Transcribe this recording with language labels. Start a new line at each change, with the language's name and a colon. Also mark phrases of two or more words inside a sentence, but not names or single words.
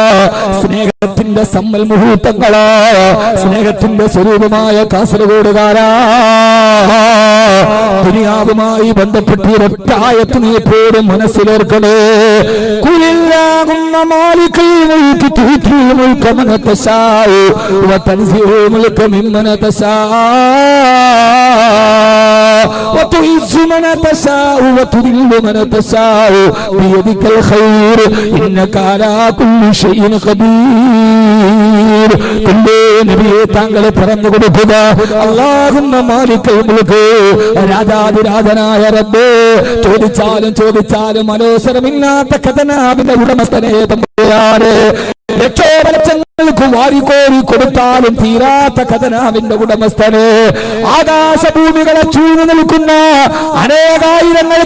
Malayalam: സ്നേഹത്തിന്റെ സമ്മൽ മുഹൂർത്തങ്ങളാ, സ്നേഹത്തിന്റെ സ്വരൂപമായ കാസർഗോഡുകാരാ. ദുനിയാവുമായി ബന്ധപ്പെട്ട് ഒറ്റായത്ത് നീ എപ്പോഴും മനസ്സിലേർക്കണേ.
Arabic: قل اللهم مالك الملك تؤتي الملك من تشاء وتنزع الملك ممن تشاء وتعز من تشاء وتذل من تشاء بيدك الخير إنك على كل شيء قدير.
Malayalam: നബിയെ താങ്കളെ പറഞ്ഞു കൊടുക്കുക,
Arabic: اللهم مالك الملك,
Malayalam: രാജാതിരാജനായ റബ്ബേ, ചോദിച്ചാലും അലോസരമില്ലാത്ത ഖജനാവിന്റെ ഉടമസ്ഥനെ തമ്പുരാനെ, ലക്ഷോപലക്ഷങ്ങൾക്ക് വാരിക്കോരി കൊടുത്താലും തീരാത്ത ഖജനാവിന്റെ ഉടമസ്ഥനെ, ആകാശഭൂമികളെ ചൂഴ്ന്നു നിൽക്കുന്ന അനേകായിരങ്ങൾക്ക്